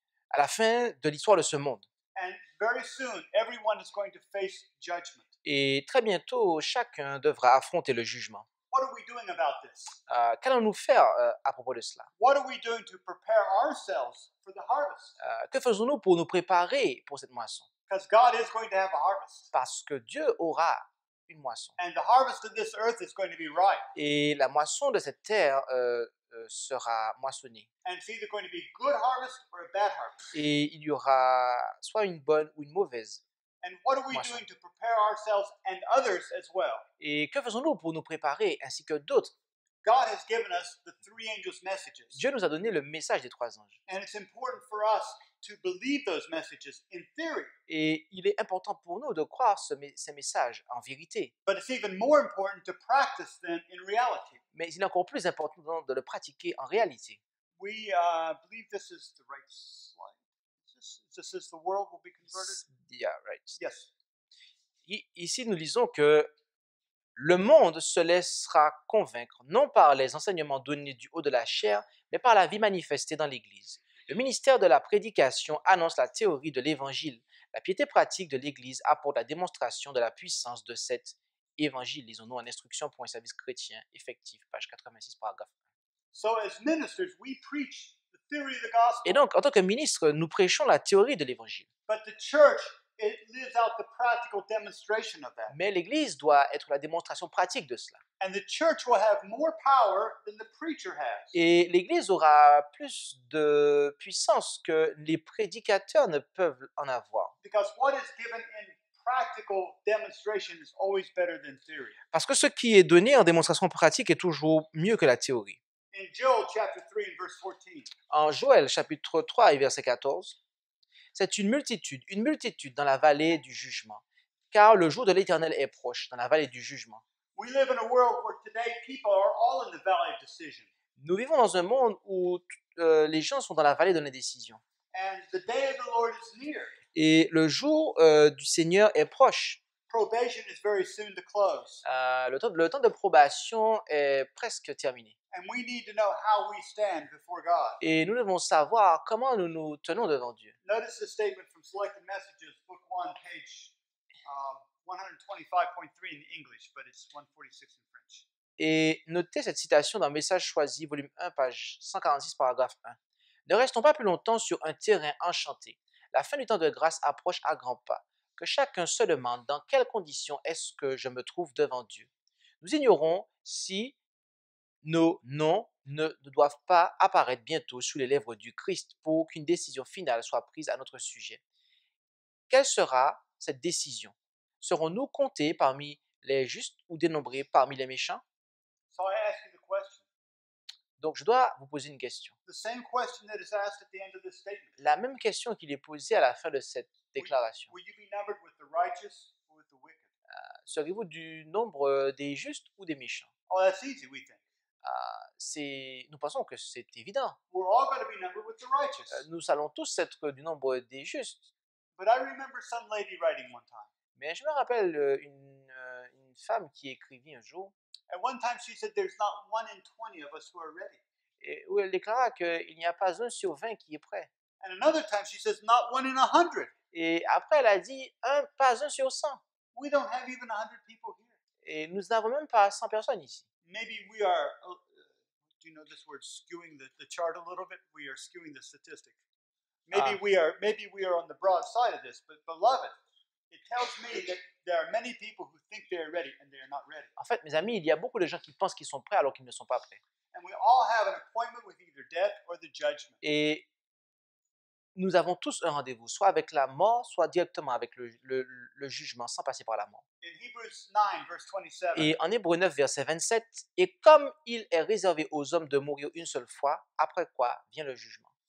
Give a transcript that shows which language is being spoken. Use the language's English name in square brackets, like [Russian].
[French] à la fin de l'histoire de ce monde. [English] And very soon, everyone is going to face judgment. [French] Et très bientôt, chacun devra affronter le jugement. [English] What are we doing about this? [French] Qu'allons-nous faire à propos de cela? [English] What are we doing to prepare ourselves for the harvest? [French] Que faisons-nous pour nous préparer pour cette moisson? [English] Because God is going to have a harvest. [French] Parce que Dieu aura une moisson. [English] And the harvest of this earth is going to be ripe. [French] Et la moisson de cette terre sera moissonnée. [English] And it's either going to be good harvest or a bad harvest. [French] Et il y aura soit une bonne ou une mauvaise. [English] And what are we doing to prepare ourselves and others as well? [French] Et que faisons-nous pour nous préparer ainsi que d'autres? [English] God has given us the three angels' messages. [French] Dieu nous a donné le message des 3 anges. [English] And it's important for us to believe those messages in theory. [French] Et il est important pour nous de croire ces messages en vérité. [English] But it's even more important to practice them in reality. [French] Mais il est encore plus important de le pratiquer en réalité. [English] We believe this is the right slide. This is the world will be converted. Yeah, right. Yes. [French] Ici, nous lisons que le monde se laissera convaincre, non par les enseignements donnés du haut de la chair, mais par la vie manifestée dans l'Église. Le ministère de la prédication annonce la théorie de l'Évangile. La piété pratique de l'Église apporte la démonstration de la puissance de cet Évangile. Lisons-nous en Instruction pour un service chrétien effectif, page 86, paragraphe 1. [English] So as ministers, we preach the theory of the gospel. [French] Et donc, en tant que ministre, nous prêchons la théorie de l'Évangile. [English] But the church, it lives out the practical demonstration of that. [French] Mais l'Église doit être la démonstration pratique de cela. [English] And the church will have more power than the preacher has. [French] Et l'Église aura plus de puissance que les prédicateurs ne peuvent en avoir. [English] Because what is given in practical demonstration is always better than theory. [French] Parce que ce qui est donné en démonstration pratique est toujours mieux que la théorie. [English] In Joel chapter 3 and verse 14. [French] En Joël chapitre 3 et verset 14, c'est une multitude dans la vallée du jugement, car le jour de l'Éternel est proche, dans la vallée du jugement. [English] We live in a world where today people are all in the valley of decision. [French] Nous vivons dans un monde où les gens sont dans la vallée de l'indécision. [English] And the day of the Lord is near. [French] Et le jour du Seigneur est proche. [English] Probation is very soon to close. [French] Le temps de probation est presque terminé. [English] And we need to know how we stand before God. [French] Et nous devons savoir comment nous nous tenons devant Dieu. [English] Notice this statement from Selected Messages, Book 1, page 125.3 in English, but it's 146 in French. [French] Et notez cette citation dans Message choisi, volume 1, page 146, paragraphe 1. Ne restons pas plus longtemps sur un terrain enchanté. La fin du temps de grâce approche à grands pas. Que chacun se demande dans quelles conditions est-ce que je me trouve devant Dieu. Nous ignorons si nos noms ne doivent pas apparaître bientôt sous les lèvres du Christ pour qu'une décision finale soit prise à notre sujet. Quelle sera cette décision? Serons-nous comptés parmi les justes ou dénombrés parmi les méchants? [English] So I ask you the question. [French] Donc, je dois vous poser une question. [English] The same question that is asked at the end of this statement. [French] La même question qu'il est posée à la fin de cette déclaration. [English] Will you be numbered with the righteous or with the wicked? [French] Serez-vous du nombre des justes ou des méchants? [English] Oh, that's easy, we think. [French] Nous pensons que c'est évident. [English] We're all going to be numbered with the righteous. [French] Nous allons tous être du nombre des justes. [English] But I remember some lady writing one time. [French] Mais je me rappelle une femme qui écrivit un jour. [English] At one time she said there's not 1 in 20 of us who are ready. [French] Et où elle déclara qu'il n'y a pas 1 sur 20 qui est prêt. [English] And another time she says not 1 in 100. [French] Et après elle a dit pas 1 sur 100. [English] We don't have even 100 people here. [French] Et nous n'avons même pas 100 personnes ici. [English] Maybe we are, do you know this word, skewing the chart a little bit? We are skewing the statistic. Maybe we are on the broad side of this, but beloved, it tells me that there are many people who think they are ready and they are not ready. [French] En fait, mes amis, il y a beaucoup de gens qui pensent qu'ils sont prêts alors qu'ils ne sont pas prêts. [English] And we all have an appointment with either death or the judgment. [French] Et nous avons tous un rendez-vous, soit avec la mort, soit directement avec le jugement, sans passer par la mort. [English] In Hebrews 9, verse 27, [French] Et en Hébreux 9, verset 27, et comme il est réservé aux hommes de mourir une seule fois, après quoi vient le jugement.